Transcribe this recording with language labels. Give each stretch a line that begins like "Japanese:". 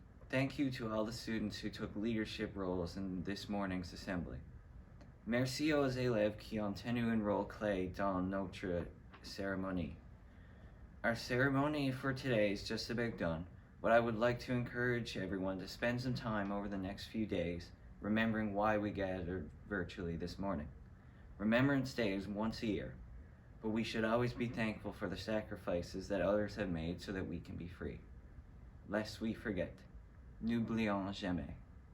English: Thank you to all the students who took leadership roles in this morning's assembly.
French: Merci aux élèves qui ont tenu un rôle clé dans notre cérémonie.
English: Our ceremony for today is just about done, but I would like to encourage everyone to spend some time over the next few days remembering why we gathered virtually this morning. Remembrance Day is once a year, but we should always be thankful for the sacrifices that others have made so that we can be free. Lest we forget,
French: n'oublions jamais.